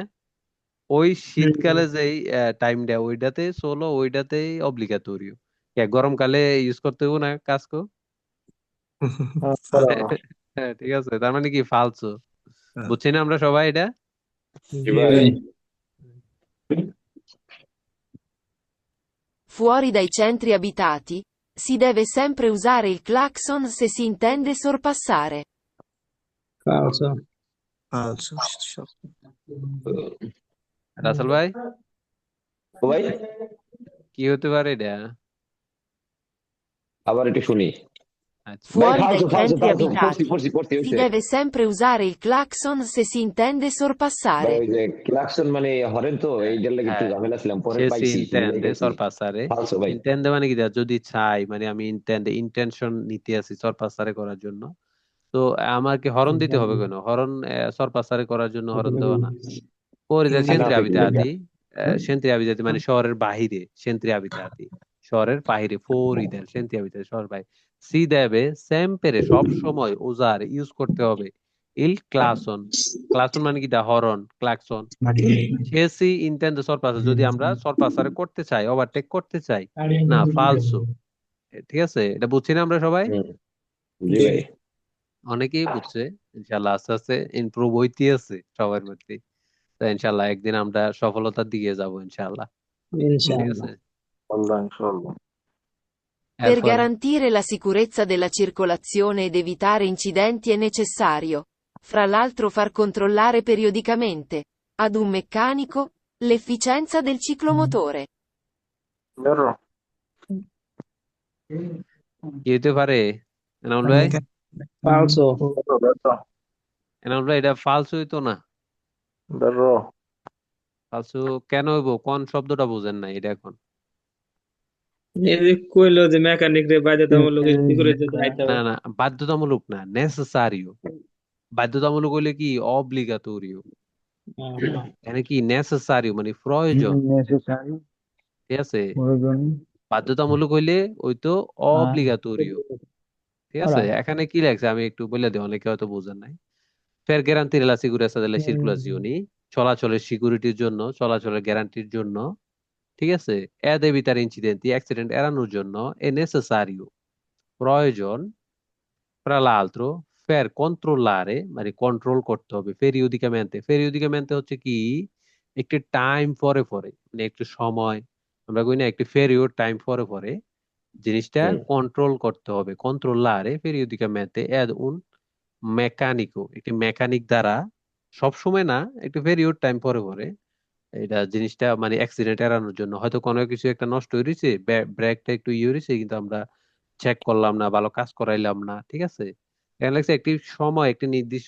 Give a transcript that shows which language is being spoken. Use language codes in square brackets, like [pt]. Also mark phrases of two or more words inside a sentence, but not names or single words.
[bn] ওই শীতকালে যে টাইমটা, ওইটাতে সোলো, ওইটাতেই অব্লিগাটোরিও। গরমকালে ইউজ করতে হবে না কাজকো? হ্যাঁ, ঠিক আছে, তার মানে কি ফালতু। বুঝছি না আমরা সবাই এটা? জি ভাই। [it] Fuori dai centri abitati, si deve sempre usare il clacson se si intende sorpassare. [bn] ফালসো। ফালসো। রাসেল ভাই, ও ভাই কি হতে পারে এটা? আবার একটু শুনি। আচ্ছা, ভাই [it] Fuori dai [bn] ফালসো ফালসো [it] centri [bn] ফালসো, [it] abitati, [bn] পড়ছি [it] si [bn] হয়েছে। [it] deve sempre usare il clacson se si intende [bn] ভাই [it] sorpassare. [bn] ওই যে ক্লাকসন মানে হরেন, তো এইটার লাগে একটু হ্যাঁ, ঝামেলা ছিলাম, পরে সে পাইছি [it] intende sorpassare, [bn] ফালসো ভাই। ইন্টেন্ডে মানে কি দেয়া, যদি চাই, মানে আমি ইন্টেনশন নিতে আছি সরপাসারে করার জন্য, তো আমাকে হরন দিতে হবে কেন? হরন সরপাসারে করার জন্য হরন দেওয়া না। পরে যা না সেন্ত্রি তো কি [it] abitati, centri abitati [bn] মানে শহরের বাহিরে [it] centri abitati, [bn] শহরের বাহিরে [it] fuori del senti abitare [bn] শহরের বাইরে [it] si deve sempre [bn] সব সময় usare ইউজ করতে হবে [it] il clacson clacson [bn] মানে কি দা হরন ক্লাকসন [it] se si intende sorpassare [bn] যদি আমরা সরপাসারে করতে চাই ওভারটেক করতে চাই না ফালসো ঠিক আছে এটা বুঝছি না আমরা সবাই হুম, জি ভাই। অনেকেই বুঝছে ইনশাল্লাহ আস্তে আস্তে ইমপ্রুভ হইতে আছে সবার মধ্যে তো ইনশাল্লাহ একদিন আমরা সফলতার দিকে যাব ইনশাল্লাহ ঠিক ইনশাআল্লাহ আছে [it] Per [bn] এরপর [it] garantire la sicurezza della circolazione ed evitare incidenti è necessario, fra l'altro, far controllare periodicamente, ad un meccanico, l'efficienza del ciclomotore. [bn] কি হতে পারে এনামুল ভাই ফালসো এনামুল ভাই এটা ফালসু হইতো না ফালসু কেন হইব কোন শব্দটা বুঝেন না এটা এখন এই যে কইলো যে মেকানিক রে বাধ্যতামূলক সিকিউরিটি দায়িত্ব না না বাধ্যতামূলক না নেসেসারিও বাধ্যতামূলক হইলে কি অব্লিগাটোরিও এখানে কি নেসেসারিও মানে প্রয়োজন নেসেসারি ঠিক আছে প্রয়োজন বাধ্যতামূলক হইলে ওই তো অব্লিগাটোরিও ঠিক আছে [en] Alright. [bn] এখানে কি লাগছে আমি একটু বলে দিই অনেকে হয়তো বোঝেন নাই [it] per garantire la sicurezza della circolazione [bn] চলাচলের সিকিউরিটির জন্য চলাচলের গ্যারান্টির জন্য ঠিক আছে [it] ed evitare incidenti [bn] অ্যাক্সিডেন্ট এড়ানোর জন্য [it] è necessario [bn] প্রয়োজন [it] fra l'altro per controllare [bn] মানে কন্ট্রোল করতে হবে periodicamente হচ্ছে কি একটি টাইম পরে পরে মানে একটু সময় আমরা কই না একটি [en] period time [bn] পরে পরে জিনিসটা হুম, কন্ট্রোল করতে হবে [it] controllare periodicamente ed un [bn] মেকানিকও একটি মেকানিক দ্বারা সব সময় না একটু [en] period time [bn] পরে পরে এটা জিনিসটা মানে অ্যাক্সিডেন্ট এড়ানোর জন্য হয়তো কোনো কিছু একটা নষ্ট হয়ে রয়েছে ব্রেকটা একটু ইয়ে হয়েছে কিন্তু আমরা চেক করলাম না ভালো কাজ করাইলাম না ঠিক আছে এখানে লাগছে একটি সময় একটি নির্দিষ্ট